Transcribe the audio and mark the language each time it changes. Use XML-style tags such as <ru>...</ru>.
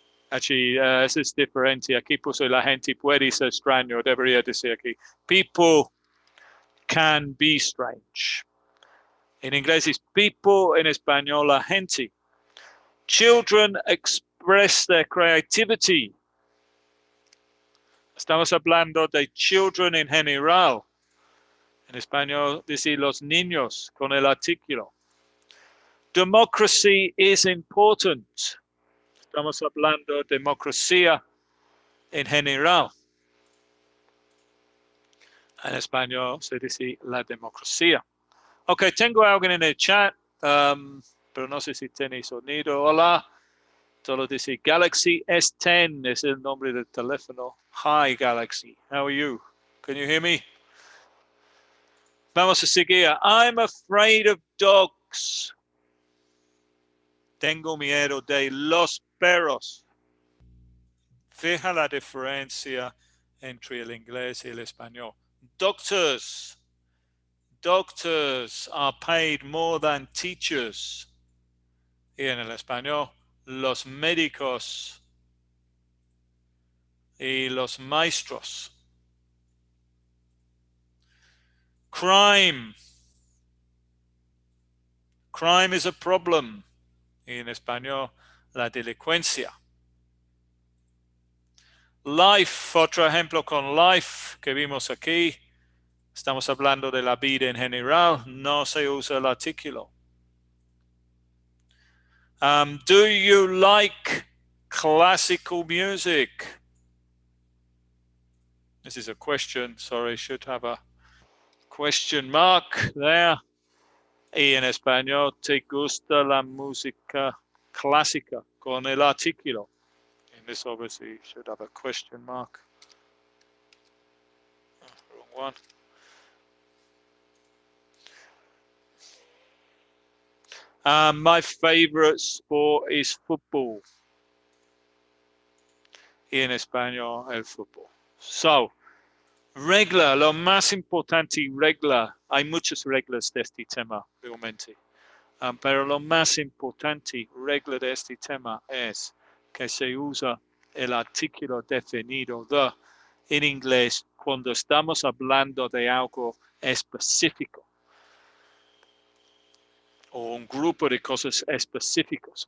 <es>Aquí, eso es diferente. Aquí puse la gente puede ser extraño, debería decir aquí.</es> <en>People can be strange.</en> <es>En inglés es people, en español la gente.</es> <en>Children express their creativity.</en> <es>Estamos hablando de children en general. En español dice los niños con el artículo.</es> <en>Democracy is important.</en> <es>Estamos hablando de democracia en general. En español se dice la democracia. Ok, tengo a alguien en el chat, pero no sé si tiene sonido. Hola, solo dice Galaxy S10 es el nombre del teléfono.</es> <en>Hi, Galaxy. How are you? Can you hear me?</en> <es>Vamos a seguir.</es> <en>I'm afraid of dogs.</en> <es>Tengo miedo de los perros. Fija la diferencia entre el inglés y el español. Doctors.</es> <en>doctors are paid more than teachers.</en> <es>Y en el español, los médicos y los maestros.</es> <en>Crime. Crime is a problem.</en> <es>Y en español, la delincuencia. Life, otro ejemplo con life que vimos aquí. Estamos hablando de la vida en general, no se usa el artículo.</es> <en>Do you like classical music? This is a question, sorry, should have a question mark there.</en> <es>Y en español, ¿te gusta la música clásica? Con el artículo.</es> <en>And this obviously should have a question mark. Wrong one. My favorite sport is football.</en> <es>Y en español, el fútbol. So, regla, lo más importante, regla. Hay muchas reglas de este tema, realmente. Pero lo más importante, regla de este tema es que se usa el artículo definido de en inglés cuando estamos hablando de algo específico o un grupo de cosas específicos.</es>